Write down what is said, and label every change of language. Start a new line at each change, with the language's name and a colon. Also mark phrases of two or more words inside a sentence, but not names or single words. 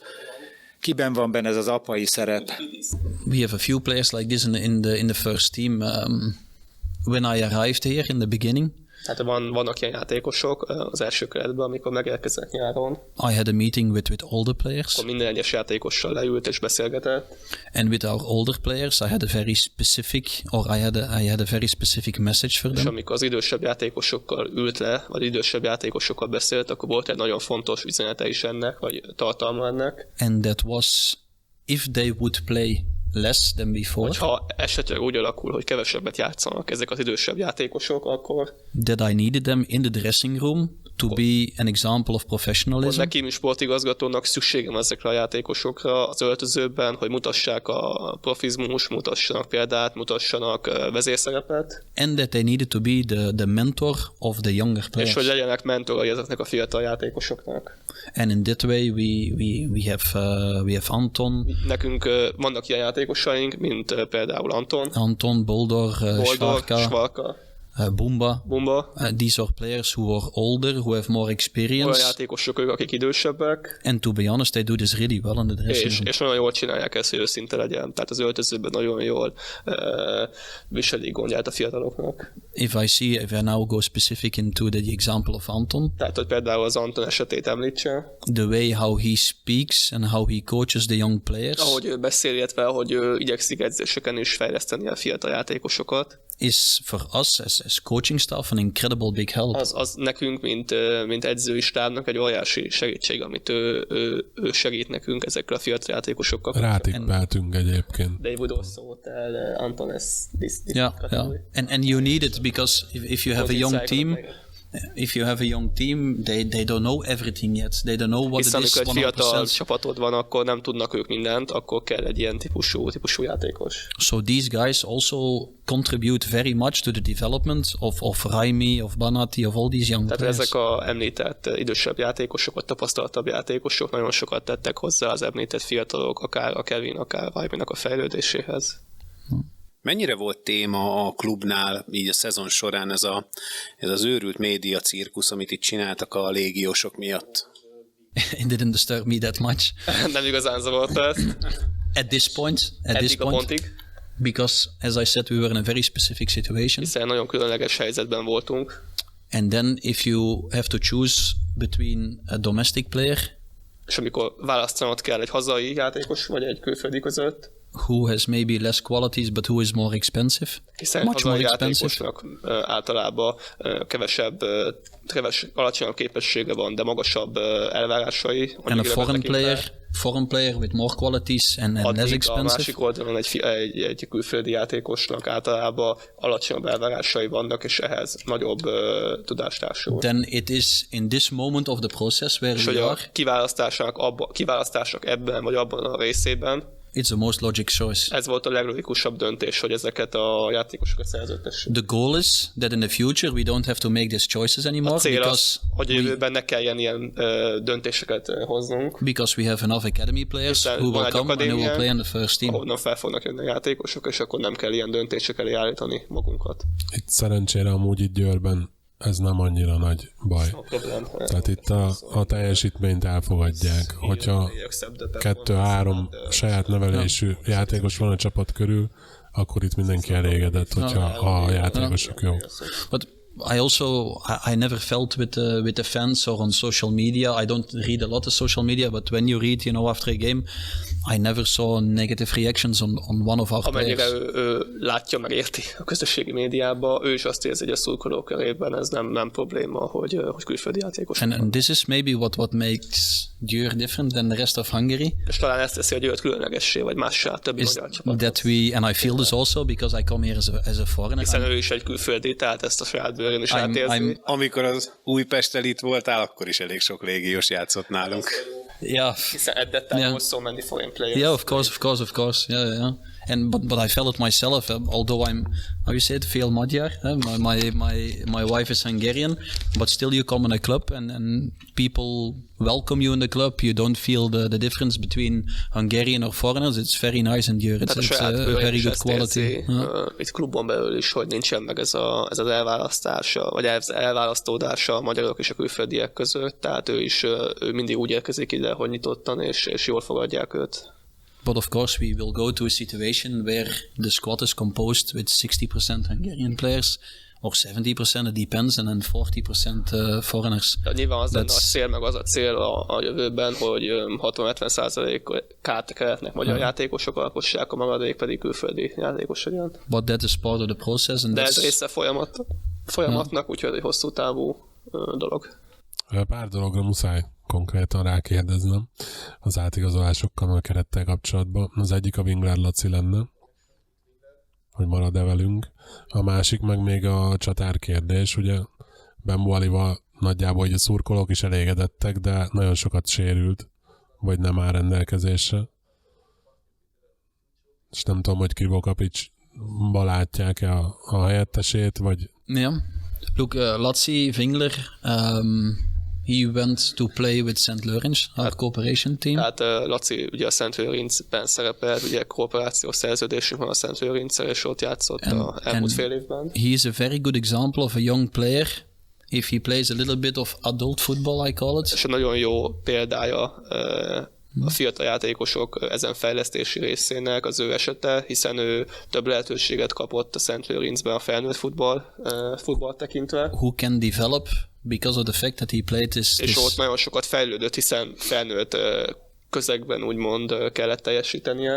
Hungarian: Kiben van benne ez az apai szerep?
English: We have a few players like this in the first team. When I arrived here in the beginning,
Hungarian: hát vannak ilyen játékosok az első keretben, amikor megérkezett nyáron.
English: I had a meeting with all the players.
Hungarian: Akkor minden egyes játékossal leült és beszélgetett.
English: And with our older players, I had a very specific message for them.
Hungarian: És amikor az idősebb játékosokkal ült le, vagy idősebb játékosokkal beszélt, akkor volt egy nagyon fontos üzenete is ennek, vagy tartalma ennek.
English: And that was, if they would play less than before.
Hungarian: Hogyha esetleg úgy alakul, hogy kevesebbet játszanak ezek az idősebb játékosok, akkor...
English: That I needed them in the dressing room to be an example of professionalism.
Hungarian: Nekem is sportigazgatónak szükségem ezekre a játékosokra az öltözőben, hogy mutassák a profizmus, mutassanak példát, mutassanak vezérszerepet.
English: And that they needed to be the mentor of the younger players.
Hungarian: És hogy legyenek mentorai ezeknek a fiatal játékosoknak.
English: And in that way we have Anton.
Hungarian: Nekünk vannak ilyen játékosaink, mint például Anton, Boldor, Schwarka, Bumba.
English: These are players who are older, who have more experience.
Hungarian: Olyan játékosok ők, akik idősebbek.
English: And to be honest, they do this really well in the dressing room.
Hungarian: És nagyon jól csinálják ezt, hogy őszinte legyen. Tehát az öltözőben nagyon jól viselik gondját a fiataloknak.
English: If I now go specific into the example of Anton.
Hungarian: Tehát, hogy például az Anton esetét említse.
English: The way how he speaks and how he coaches the young players.
Hungarian: Ahogy ő beszél, illetve ahogy ő igyekszik edzéseken is fejleszteni a fiatal játékosokat.
English: Is for us as coaching staff an incredible big help.
Hungarian: Az nekünk, mint edzői stábnak egy óriási segítség, amit ő segít nekünk ezekkel a fiatal játékosokkal. Rátippeltünk egyébként.
English: They would also tell Anton this yeah. And you need it because if you have a young team, they don't know everything yet. They don't know what
Hungarian: hiszen
English: it is.
Hungarian: Amikor egy 100%. fiatal csapatod van, akkor nem tudnak ők mindent, akkor kell egy ilyen típusú játékos.
English: So these guys also contribute very much to the development of Raimi, of Banati, of all these young
Hungarian: Tehát
English: players.
Hungarian: ezek a említett idősebb játékosok, vagy tapasztaltabb játékosok nagyon sokat tettek hozzá az említett fiatalok, akár a Kevin, akár Raiminak a fejlődéséhez. Mennyire volt téma a klubnál így a szezon során ez az őrült média cirkusz, amit itt csináltak a légiósok miatt?
English: It didn't disturb me that much.
Hungarian: Nem igazán zavarta ezt.
English: At this point,
Hungarian: pontig.
English: Because as I said, we were in a very specific situation.
Hungarian: Hiszen nagyon különleges helyzetben voltunk.
English: And then if you have to choose between a domestic player,
Hungarian: és amikor választanod kell egy hazai játékos vagy egy külföldi között,
English: who has maybe less qualities but who is more expensive,
Hungarian: hiszen
English: much more
Hungarian: hazai
English: expensive,
Hungarian: játékosnak általában alacsonyabb képessége van, de magasabb elvárásai.
English: and a foreign player with more qualities and less
Hungarian: a
English: expensive.
Hungarian: másik oldalon egy külföldi játékosnak általában alacsonyabb elvárásai vannak, és ehhez nagyobb tudást társul.
English: Then it is in this moment of the process where
Hungarian: És
English: we
Hungarian: hogy a
English: are,
Hungarian: kiválasztások ebben vagy abban a részében,
English: it's the most logic choice.
Hungarian: ez volt a leglogikusabb döntés, hogy ezeket a játékosokat szerződtessük.
English: The goal is that in the future we don't have to make these choices anymore
Hungarian: A cél
English: because
Hungarian: az, hogy jövőben ne kelljen ilyen döntéseket hoznunk.
English: we have enough academy players
Hungarian: Hiszen
English: who
Hungarian: van
English: will
Hungarian: egy
English: come and who will
Hungarian: akadémiánk,
English: play in the first team.
Hungarian: ahonnan fel fognak jönni a játékosok, és akkor nem kell ilyen döntések elé állítani magunkat. Itt szerencsére amúgy itt Győrben ez nem annyira nagy baj. Tehát itt a teljesítményt elfogadják. Hogyha 2-3 saját nevelésű játékos van a csapat körül, akkor itt mindenki elégedett, hogyha a játékosok jó.
English: But I never felt with the fans or on social media. I don't read a lot of social media, but when you read, after a game, I never saw negative reactions on one of our
Hungarian: Amennyire
English: players.
Hungarian: ő látja, meg érti a közösségi médiában, ő is azt érzi, hogy a szurkolók körében ez nem probléma, hogy külföldi játékos.
English: And this is maybe what makes Győr different than the rest of Hungary.
Hungarian: És talán ezt teszi a Győrt különlegessé, vagy mássá többi magyar csapat.
English: And I feel this also because I come here as a foreigner.
Hungarian: Hiszen ő is egy külföldi, tehát ezt a saját bőrön is átérzi. Amikor az Újpesttel itt voltál, akkor is elég sok légiós játszott nálunk.
English: Yeah. Hiszen at that time was so many foreign players. Yeah, of course. Yeah. And but I felt it myself. Although I'm, how you say it,
Hungarian: fél magyar.
English: My wife is Hungarian, but still you come in a club and people welcome you in the club. You don't feel the difference between Hungarian or foreigners. It's very nice and Győr. It's a very good quality.
Hungarian: Itt klubon belül is, hogy nincsen meg ez az elválasztása, vagy elválasztódása a magyarok és a külföldiek között. Tehát ő mindig úgy érkezik ide, hogy nyitottan és jól fogadják őt.
English: But of course we will go to a situation where the squad is composed with 60% Hungarian players or 70%, it depends, and then 40% foreigners.
Hungarian: Ja, nyilván az lenne a cél, meg az a cél a jövőben, hogy 60-70%-át keretnek magyar játékosok alkossák, a maradék pedig külföldi játékos legyen.
English: But that is part of the process. And
Hungarian: de ez része folyamatnak, úgyhogy egy hosszú távú dolog. Pár dologra muszáj konkrétan rákérdeznem az átigazolásokkal a kerettel kapcsolatban. Az egyik a Winkler Laci lenne, hogy marad-e velünk. A másik meg még a csatár kérdés, ugye Bembo Alival nagyjából hogy a szurkolók is elégedettek, de nagyon sokat sérült, vagy nem áll rendelkezésre. És nem tudom, hogy Krivokapicsba látják-e a helyettesét, vagy...
English: Yeah. Look, Laci Wingler, he went to play with St. Lawrence, our cooperation team.
Hungarian: Tehát Laci ugye a St. Lawrence-ben szerepelt, ugye kooperációs szerződésünk van a St. Lawrence-el, és ott játszott az elmúlt fél évben.
English: He is a very good example of a young player. If he plays a little bit of adult football, I call it.
Hungarian: És a nagyon jó példája a fiatal játékosok ezen fejlesztési részének az ő esete, hiszen ő több lehetőséget kapott a St. Lawrence-ben a felnőtt futball tekintve.
English: Who can develop because of the fact that he played this...
Hungarian: És ott nagyon sokat fejlődött, hiszen felnőtt közegben úgymond kellett teljesítenie.